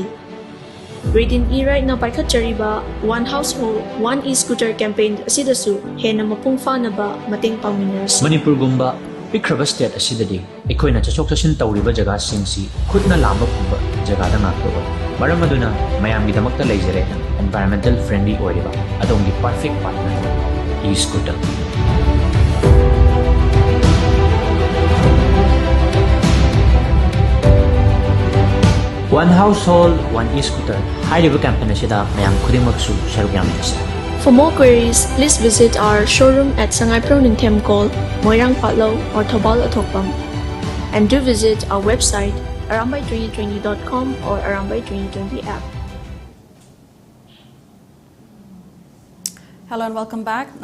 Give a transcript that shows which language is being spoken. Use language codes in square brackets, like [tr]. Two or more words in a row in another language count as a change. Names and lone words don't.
[mni] Reading e-ride na paikhatchariba One Household, One E-Scooter campaign asidasu hena mapungfa na ba mateng pangminers. Manipur gumba pikraba state asidadi ekoina chachok chashin tawriba jaga singsi khutna lamba pumba jaga da ngakto maram aduna mayam gidamakta leijare [en] environmental friendly [mni] oiriba adongi [en] perfect partner E-Scooter. One Household, One E-Scooter. High-level campaign [mni] asida mayam khudimagsu sharuk yaminasa. [en] For more queries, please visit our showroom at Sangai Proning Temkol, Moirang Patlo, or Tobal Atokpam. And do visit our website arambai2020.com or arambai2020 app. Hello and welcome back.